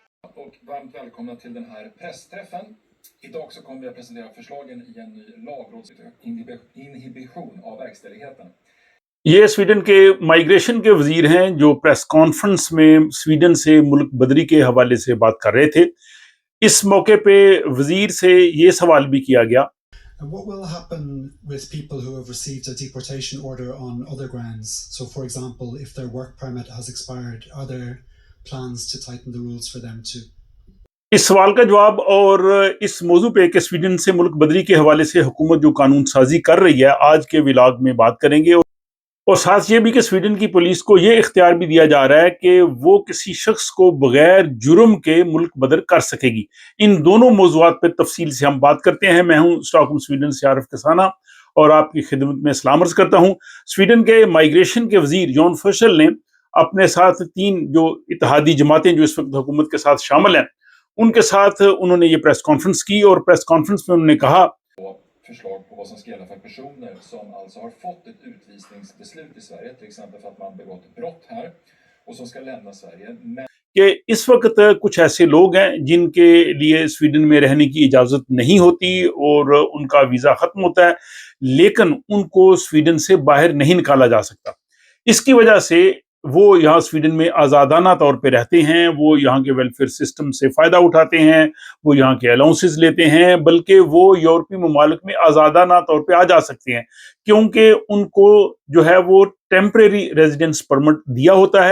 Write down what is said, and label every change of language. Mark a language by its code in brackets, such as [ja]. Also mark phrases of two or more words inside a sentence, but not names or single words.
[sv] och varmt välkomna till den här pressträffen. Idag så kommer vi att presentera förslagen i en ny lagrådsinhibition av verkställigheten. [ur] یہ سویڈن کے مائیگریشن کے وزیر ہیں جو [en] press conference [ur] میں سویڈن سے ملک بدری کے حوالے سے بات کر رہے تھے. اس موقع پہ وزیر سے یہ سوال بھی کیا گیا. [en] What will happen with people who have received a deportation order on other grounds? So for example, if their work permit has expired, are there plans to tighten the rules for them too? [ur] اس سوال کا جواب اور اس موضوع پہ کہ سویڈن سے ملک بدری کے حوالے سے حکومت جو قانون سازی کر رہی ہے آج کے ولاگ میں بات کریں گے. اور ساتھ یہ بھی کہ سویڈن کی پولیس کو یہ اختیار بھی دیا جا رہا ہے کہ وہ کسی شخص کو بغیر جرم کے ملک بدر کر سکے گی. ان دونوں موضوعات پہ تفصیل سے ہم بات کرتے ہیں. میں ہوں اسٹاک ہوم سویڈن سے عارف کسانہ اور آپ کی خدمت میں سلام عرض کرتا ہوں. سویڈن کے مائیگریشن کے وزیر جان فشل نے اپنے ساتھ 3 جو اتحادی جماعتیں جو اس وقت حکومت کے ساتھ شامل ہیں ان کے ساتھ انہوں نے یہ [en] press conference [ur] کی اور [en] press conference [ur] میں انہوں نے کہا [sv] Förslag på vad som ska gälla för personer som alltså har fått ett utvisningsbeslut i Sverige, till exempel för att man begått brott här och som ska lämna Sverige. [ur] کہ اس وقت کچھ ایسے لوگ ہیں جن کے لیے سویڈن میں رہنے کی اجازت نہیں ہوتی اور ان کا ویزا ختم ہوتا ہے لیکن ان کو سویڈن سے باہر نہیں نکالا جا سکتا. اس کی وجہ سے وہ یہاں سویڈن میں آزادانہ طور پہ رہتے ہیں, وہ یہاں کے [en] welfare system [ur] سے فائدہ اٹھاتے ہیں, وہ یہاں کے الاؤنسز لیتے ہیں, بلکہ وہ یورپی ممالک میں آزادانہ طور پہ آ جا سکتے ہیں کیونکہ ان کو جو ہے وہ [en] temporary residence permit [ur] دیا ہوتا ہے.